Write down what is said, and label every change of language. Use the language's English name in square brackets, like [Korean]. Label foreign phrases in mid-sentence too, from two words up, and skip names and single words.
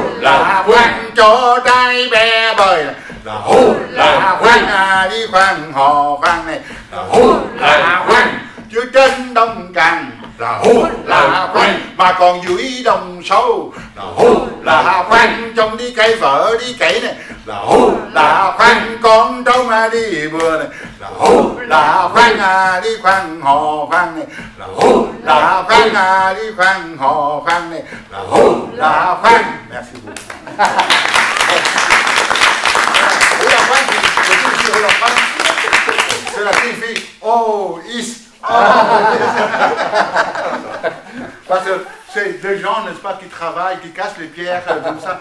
[Vietnamese] là khoan cho trai bé bơi là hô là khoan à đi khoan hò khoan này là hô là khoan chứ trên đông cằn là hô là khoan mà còn dưới đồng sâu là hô là khoan trong đi cây vợ đi cậy này là hô là khoan con trâu mà đi bừa này là hô là khoan à đi khoan hò khoan này là hô là khoan à đi khoan hò khoan này là hô là khoan. [French] Merci beaucoup. C'est la petite fille. Oh, is. Parce que c'est des gens, n'est-ce pas, qui travaillent, qui cassent les pierres comme ça.